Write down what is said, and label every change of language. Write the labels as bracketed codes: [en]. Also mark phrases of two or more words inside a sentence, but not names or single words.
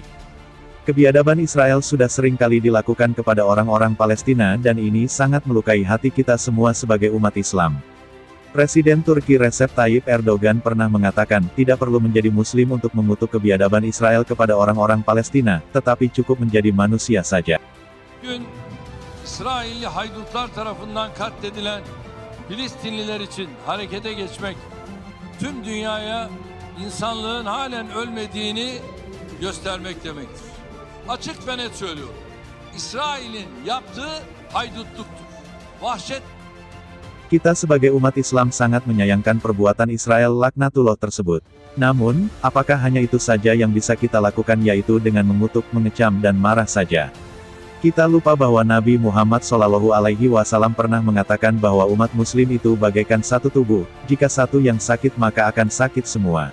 [id] Kebiadaban Israel sudah sering kali dilakukan kepada orang-orang Palestina dan ini sangat melukai hati kita semua sebagai umat Islam. Presiden Turki Recep Tayyip Erdogan pernah mengatakan, tidak perlu menjadi muslim untuk mengutuk kebiadaban Israel kepada orang-orang Palestina, tetapi cukup menjadi manusia saja. [tr] Bugün İsrailli haydutlar tarafından katledilen Filistinliler için harekete geçmek, tüm dünyaya insanlığın halen ölmediğini göstermek demektir. Açık ve net söylüyorum. İsrail'in yaptığı haydutluktur. Vahşet. [id] Kita sebagai umat Islam sangat menyayangkan perbuatan Israel laknatullah tersebut. Namun, apakah hanya itu saja yang bisa kita lakukan yaitu dengan mengutuk, mengecam dan marah saja? Kita lupa bahwa Nabi Muhammad SAW pernah mengatakan bahwa umat muslim itu bagaikan satu tubuh, jika satu yang sakit maka akan sakit semua.